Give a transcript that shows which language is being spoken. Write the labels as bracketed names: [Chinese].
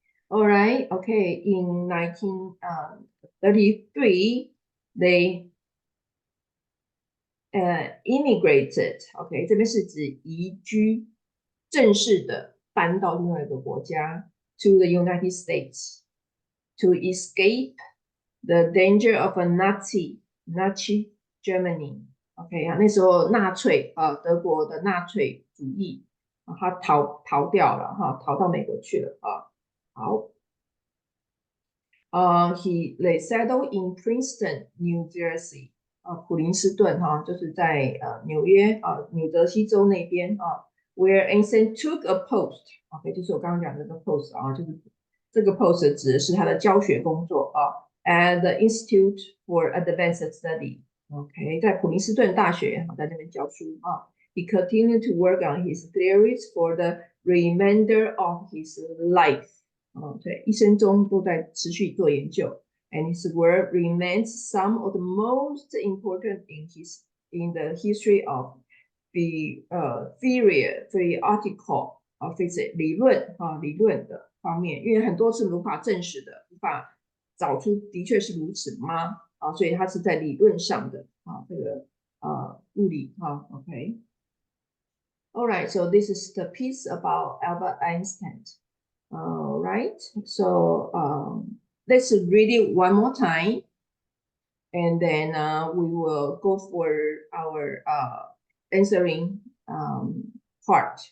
[English] All right, okay. In 1933, they immigrated. [Chinese] OK， 这边是指移居，正式的搬到另外一个国家 [English] to the United States to escape the danger of a Nazi Germany. [Chinese] OK 啊，那时候纳粹德国的纳粹主义他逃掉了哈，逃到美国去了啊。好。 [English] They settled in Princeton, New Jersey. [Chinese] 普林斯顿哈，就是在纽约纽泽西州那边 [English] where Einstein took a post. [Chinese] OK， 就是我刚刚讲的这个 post 就是这个 post 指的是他的教学工作 [English] at the Institute for Advanced Study. OK， [Chinese] 在普林斯顿大学在那边教书 [English] He continued to work on his theories for the remainder of his life. [Chinese] 对，一生中都在持续做研究 ， [English] and his work remains some of the most important in the history of the theoretical physics [Chinese] 理论的方面，因为很多是无法证实的，无法找出的确是如此吗？所以它是在理论上的这个物理OK。 [English] All right, so this is the piece about Albert Einstein. All right, so let's read it one more time, and then we will go for our answering part.